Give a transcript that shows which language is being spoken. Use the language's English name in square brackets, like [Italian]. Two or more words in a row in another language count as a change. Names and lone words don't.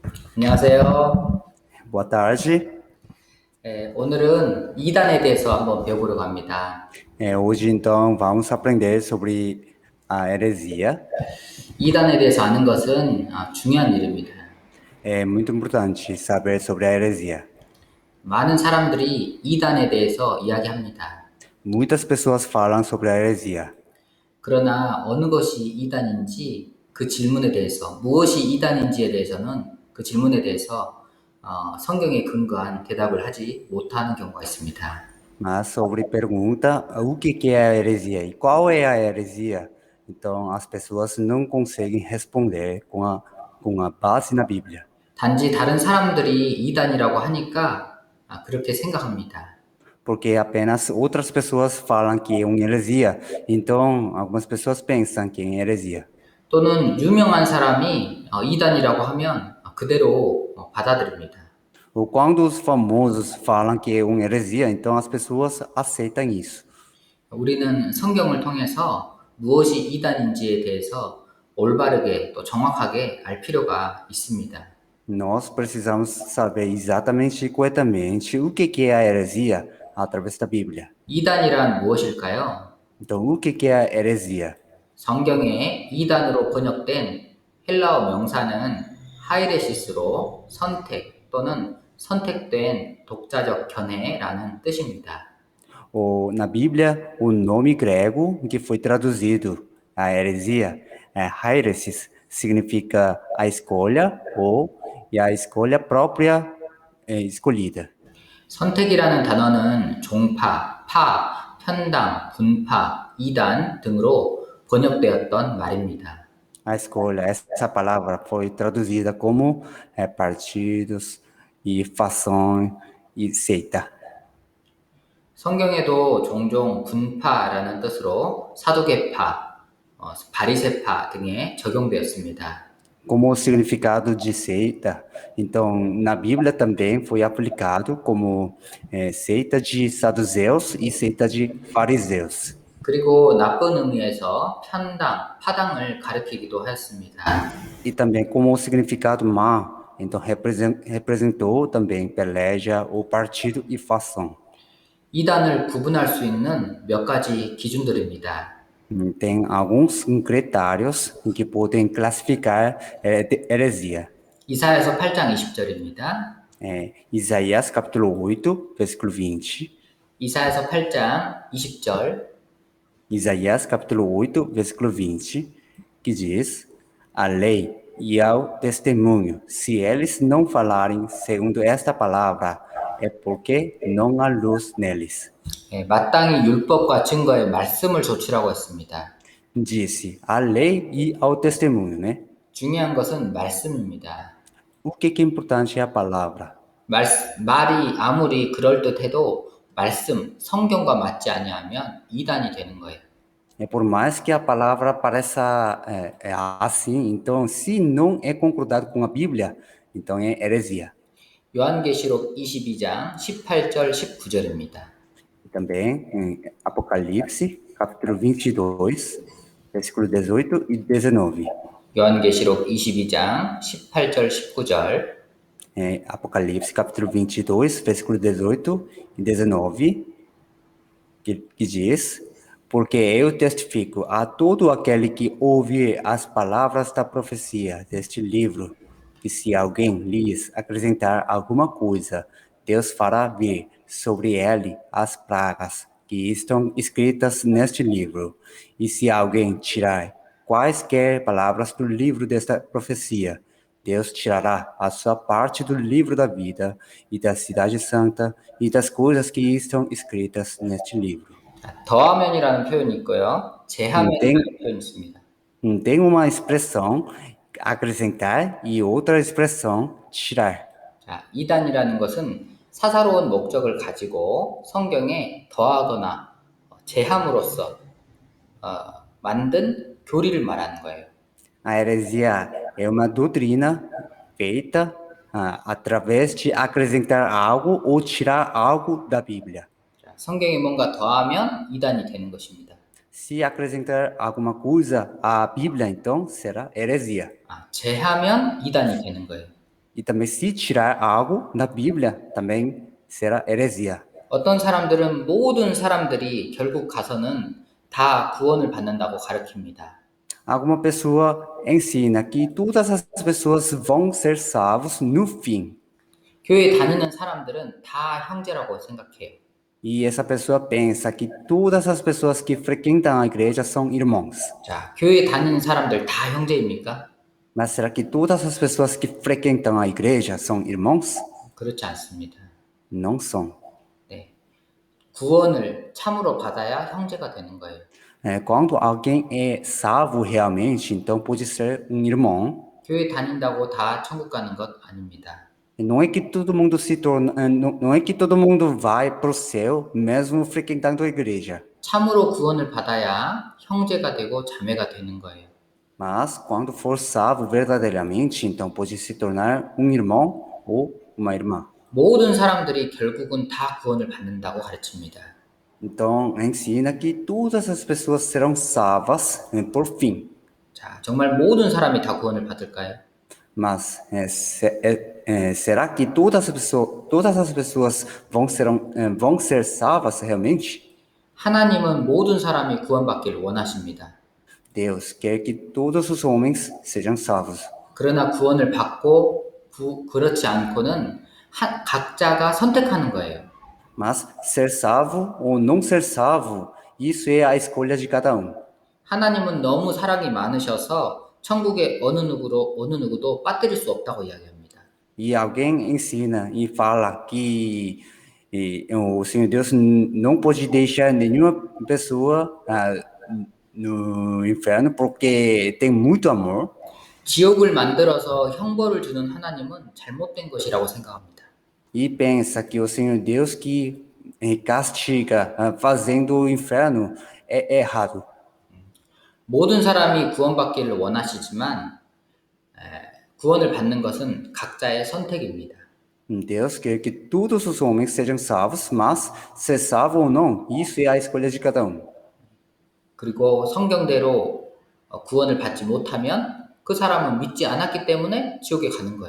[Korean] 안녕하세요. [Portuguese] Boa tarde. [Korean] 오늘은 이단에 대해서 한번 배워보려고 합니다. [Portuguese] Hoje, então, vamos aprender sobre a heresia. [Korean] 이단에 대해서 아는 것은 중요한 일입니다. [Portuguese] É muito importante saber sobre a heresia. [Korean] 많은 사람들이 이단에 대해서 이야기합니다. [Portuguese] Muitas pessoas falam sobre a heresia, [Korean] 그러나 어느 것이 이단인지 그 질문에 대해서, 무엇이 이단인지에 대해서는 그 질문에 대해서 성경에 근거한 대답을 하지 못하는 경우가 있습니다. [Portuguese] mas sobre pergunta o que é a heresia e qual é a heresia, então as pessoas não conseguem responder com a base na Bíblia, [Korean] 단지 다른 사람들이 이단이라고 하니까 그렇게 생각합니다. [Portuguese] porque apenas outras pessoas falam que é uma heresia, então algumas pessoas pensam que é heresia. [Korean] 또는 유명한 사람이 이단이라고 하면 그대로 받아들입니다. [Portuguese] Ou quando os famosos falam que é uma heresia, então as pessoas aceitam isso. [Korean] 우리는 성경을 통해서 무엇이 이단인지에 대해서 올바르게 또 정확하게 알 필요가 있습니다. [Portuguese] Nós precisamos saber exatamente e corretamente o que é a heresia através da Bíblia. [Korean] 이단이란 무엇일까요? [Portuguese] Então, o que é a heresia? [Korean] 성경에 이단으로 번역된 헬라어 명사는 하이레시스로 선택 또는 선택된 독자적 견해라는 뜻입니다. [Portuguese] Na Bíblia, o nome grego que foi traduzido a heresia é hairesis, significa a escolha ou e a escolha própria escolhida. [Korean] 선택이라는 단어는 종파, 파, 편당, 분파, 이단 등으로 번역되었던 말입니다. [Portuguese] A escolha, essa palavra foi traduzida como partidos e fação e seita. [Korean] 성경에도 종종 분파라는 뜻으로 사두개파, 바리새파 등에 적용되었습니다. [Portuguese] Como o significado de seita, então na Bíblia também foi aplicado como seita de saduceus e seita de fariseus. [Korean] 그리고 나쁜 의미에서 편당, 파당을 가리키기도 하였습니다. [Portuguese] E também como o significado má, então representou também peleja ou partido e fação. [Korean] 이단을 구분할 수 있는 몇 가지 기준들입니다. [Portuguese] Tem alguns critérios em que podem classificar heresia. [Korean] 이사야서 8장 20절입니다. [Portuguese] Isaías capítulo 8, versículo 20. [Korean] 이사야서 8장 20절. [Portuguese] Isaías capítulo 8, versículo 20, que diz: A lei e ao testemunho, se eles não falarem segundo esta palavra, é porque não há luz neles. [Korean] 마땅히 율법과 증거의 말씀을 조치라고 했습니다. [Portuguese] Disse a lei e ao testemunho, né? [Korean] 중요한 것은 말씀입니다. [Portuguese] O que é importante é a palavra. [Korean] 말이 아무리 그럴듯해도 말씀, 성경과 맞지 아니하면 이단이 되는 거예요. [Portuguese] Por mais que a palavra pareça assim, então, se não é concordado com a Bíblia, então é heresia. [Korean] 요한계시록 22장 18절 19절입니다. [Portuguese] E também em Apocalipse, capítulo 22, versículo 18 e 19. [Korean] 요한계시록 22장 18절 19절. [Portuguese] Apocalipse, capítulo 22, versículo 18 e 19, que diz: Porque eu testifico a todo aquele que ouvir as palavras da profecia deste livro, que se alguém lhes acrescentar alguma coisa, Deus fará vir sobre ele as pragas que estão escritas neste livro. E se alguém tirar quaisquer palavras do livro desta profecia, Deus tirará a sua parte do livro da vida e da cidade santa e das coisas que estão escritas neste livro. [Korean] 더하면이라는 표현이 있고요. [Portuguese] Tem, [Korean] 제하면이라는 표현이 있습니다. [Portuguese] tem uma expressão acrescentar e outra expressão tirar. [Korean] 자, 이단이라는 것은 사사로운 목적을 가지고 성경에 더하거나 제함으로써 만든 교리를 말하는 거예요. [Portuguese] A heresia é uma doutrina feita através de acrescentar algo ou tirar algo da Bíblia. [Korean] 자, 성경에 뭔가 더하면 이단이 되는 것입니다. [Portuguese] Se acrescentar alguma coisa à Bíblia, então será heresia. [Korean] 제하면 이단이 되는 거예요. [Portuguese] E também se tirar algo da Bíblia, também será heresia. [Korean] 어떤 사람들은 모든 사람들이 결국 가서는 다 구원을 받는다고 가르칩니다. [Portuguese] Alguma pessoa ensina que todas as pessoas vão ser salvos no fim. [Korean] 교회 다니는 사람들은 다 형제라고 생각해요. [Portuguese] E essa pessoa pensa que todas as pessoas que frequentam a igreja são irmãos. [Korean] 자, 교회 다니는 사람들 다 형제입니까? [Portuguese] Mas será que todas as pessoas que frequentam a igreja são irmãos? [Korean] 그렇지 않습니다. [Portuguese] Não são. [Korean] 네. 구원을 참으로 받아야 형제가 되는 거예요. [Portuguese] Quando alguém é salvo realmente, então pode ser um irmão. [Korean] 교회 다닌다고 다 천국 가는 것 아닙니다. [Portuguese] Não é que todo mundo se torna, não é que todo mundo vai para o céu mesmo frequentando a igreja. [Korean] 참으로 구원을 받아야 형제가 되고 자매가 되는 거예요. [Portuguese] Mas quando for salvo verdadeiramente, então pode se tornar um irmão ou uma irmã. [Korean] 모든 사람들이 결국은 다 구원을 받는다고 가르칩니다. [Portuguese] Então ensina que todas as pessoas serão salvas por fim. [Korean] 자, 정말 모든 사람이 다 구원을 받을까요? [Portuguese] Mas será que todas as pessoas vão ser salvas realmente? [Korean] 하나님은 모든 사람이 구원받기를 원하십니다. [Portuguese] Deus quer que todos os homens sejam salvos. [Korean] 그러나 구원을 받고 그렇지 않고는 각자가 선택하는 거예요. [Portuguese] Mas ser salvo ou não ser salvo, isso é a escolha de cada um. [Korean] 하나님은 너무 사랑이 많으셔서 천국에 어느 누구도 빠뜨릴 수 없다고 이야기합니다. [Portuguese] E alguém ensina e fala que o Senhor Deus não pode deixar nenhuma pessoa no inferno porque tem muito amor. [Korean] 지옥을 만들어서 형벌을 주는 하나님은 잘못된 것이라고 생각합니다. [Portuguese] E pensa que o Senhor Deus que castiga fazendo o inferno é errado. [Korean] 모든 사람이 구원받기를 원하시지만 구원을 받는 것은 각자의 선택입니다. [Portuguese] Deus quer que todos os homens sejam salvos, mas ser salvo ou não, isso é a escolha de cada um. [Korean] 그리고 성경대로 구원을 받지 못하면 그 사람은 믿지 않았기 때문에 지옥에 가는 거예요.